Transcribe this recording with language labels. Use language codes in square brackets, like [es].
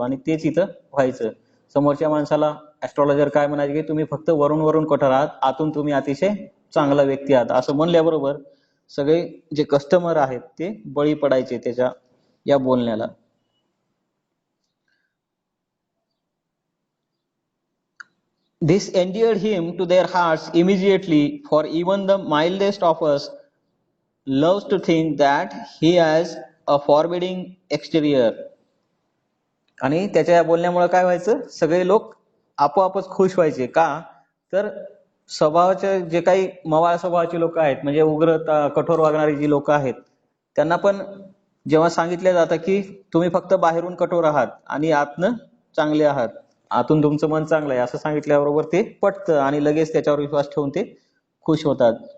[mr] आणि तेच इथं व्हायचं. समोरच्या माणसाला ऍस्ट्रॉलॉजर काय म्हणायचे की तुम्ही फक्त वरून वरून कठोर आहात, आतून तुम्ही अतिशय चांगला व्यक्ती आहात, असं म्हणल्याबरोबर सगळे जे कस्टमर आहेत ते बळी पडायचे त्याच्या या बोलण्याला. [en] This endeared him to their hearts immediately, for even the mildest of us loves to think that he has a forbidding exterior. [mr] आणि त्याच्या या बोलण्यामुळे काय व्हायचं, सगळे लोक आपोआपच खुश व्हायचे. का तर स्वभावाचे जे काही मवाळ स्वभावाची लोक आहेत, म्हणजे उग्र कठोर वागणारी जी लोक आहेत, त्यांना पण जेव्हा सांगितलं जातं की तुम्ही फक्त बाहेरून कठोर आहात आणि आतनं चांगले आहात, आतून तुमचं मन चांगलं आहे, असं सांगितल्याबरोबर ते पटतं आणि लगेच त्याच्यावर विश्वास ठेवून ते खुश होतात.